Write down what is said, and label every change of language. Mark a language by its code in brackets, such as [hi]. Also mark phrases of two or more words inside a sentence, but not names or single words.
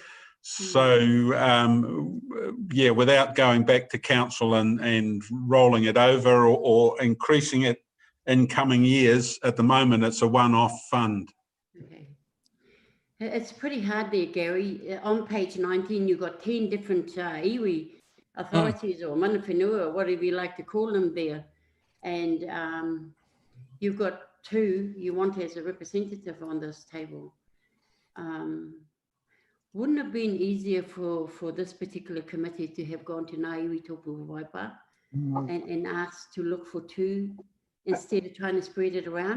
[en] So yeah, without going back to council and rolling it over or increasing it in coming years, at the moment it's a one-off fund. Okay. It's pretty hard there, Gary. On page 19, you've got 10 different iwi authorities or [mi] mana whenua, [en] or whatever you like to call them there. And you've got 2 you want as a representative on this table. Wouldn't it have been easier for this particular committee to have gone to Ngā Iwi Tōpū Waipa and asked to look for 2 instead of trying to spread it around?